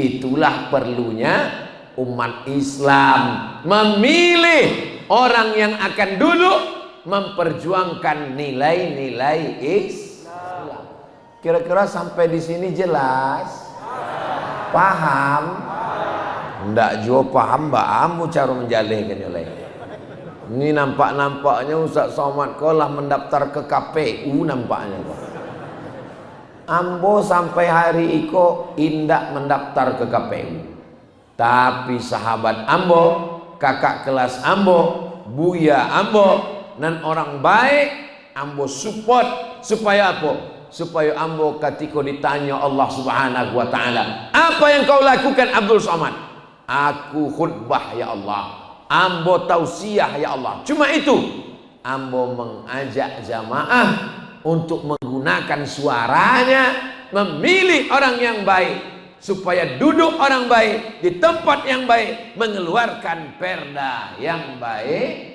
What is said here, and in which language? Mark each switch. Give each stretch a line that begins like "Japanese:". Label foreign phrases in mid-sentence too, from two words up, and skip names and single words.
Indonesian: Itulah perlunya umat Islam memilih orang yang akan duduk memperjuangkan nilai-nilai Islam. Kira-kira sampai di sini jelas? Paham? Ndak juga paham mbak amu cara menjalihkan oleh. Ini nampak-nampaknya Ustaz Somad kau lah mendaftar ke KPU nampaknya kau.
Minangkabau: Ambo sampai hari iko indak mendaftar ke KPU. Tapi sahabat ambo, kakak kelas ambo, buya ambo,
Indonesian: dan orang baik ambo support supaya apa? Supaya ambo ketika ditanya
Arabic: الله سبحانه وتعالى,
Indonesian: apa yang kau lakukan Abdul Somad?
Minangkabau: Aku khutbah
Arabic: يا الله,
Minangkabau: ambo tausiah
Arabic: يا الله.
Indonesian: Cuma itu, ambo mengajak jamaah untuk menggunakan suaranya memilih orang yang baik, supaya duduk orang baik di tempat yang baik, mengeluarkan perda yang baik.